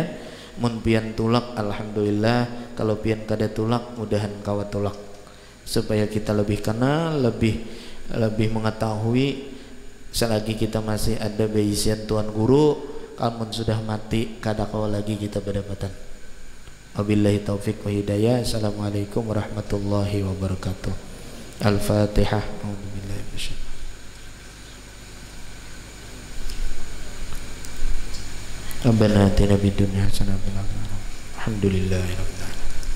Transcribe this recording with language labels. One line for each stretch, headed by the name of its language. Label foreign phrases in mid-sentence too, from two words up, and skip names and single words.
Banjar: Mun pian tulak alhamdulillah, kalau pian kada tulak mudahan kawa tulak, supaya kita lebih kenal, lebih mengetahui. Selagi kita masih ada beisian Tuan Guru, kalau sudah mati kada kawa lagi kita berdapatan.
Arabic: وبالله التوفيق والهداية. السلام عليكم ورحمة الله وبركاته. Al-Fatihah. ربنا آتنا في الدنيا حسنة وفي الآخرة.